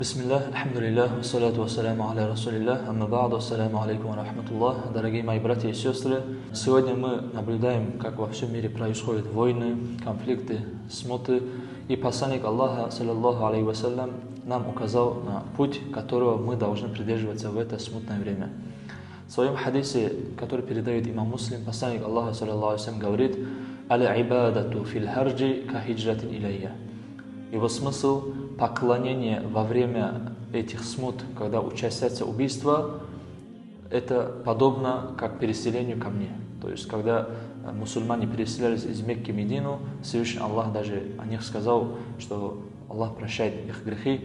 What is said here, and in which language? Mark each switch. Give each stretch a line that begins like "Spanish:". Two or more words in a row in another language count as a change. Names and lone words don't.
Arabic: بسم الله الحمد لله والصلاة والسلام على رسول الله أما بعد السلام عليكم ورحمة الله.
Russian: Дорогие мои братья и сестры, сегодня мы наблюдаем, как во всем мире происходят войны, конфликты, смуты. И посланник Аллаха,
Arabic: صلى الله عليه وسلم,
Russian: нам указал на путь, которого мы должны придерживаться в это смутное время. В своем хадисе, который передает имам Муслим, посланник Аллаха,
Arabic: صلى الله عليه وسلم,
Russian: говорит:
Arabic: «العبادة في الهرج كهجرة إلي».
Russian: Его смысл – поклонение во время этих смут, когда участятся убийства, это подобно как переселению ко мне. То есть, когда мусульмане переселялись из Мекки в Медину, Всевышний Аллах даже о них сказал, что Аллах прощает их грехи.